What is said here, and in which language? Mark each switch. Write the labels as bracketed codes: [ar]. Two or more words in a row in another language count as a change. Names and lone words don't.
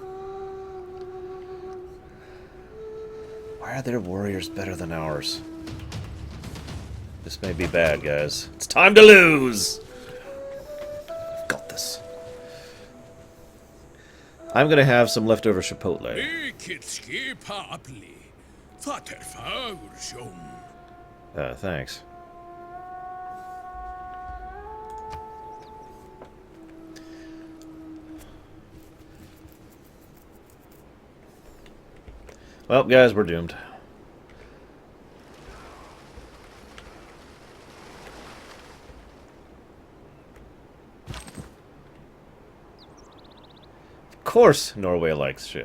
[en] Why are their warriors better than ours? This may be bad, guys. It's time to lose! I've got this. I'm gonna have some leftover chipotle. [is] Mikið skipafli. Það fagur sjón. [en] Thanks. Well, guys, we're doomed. Of course Norway likes ships.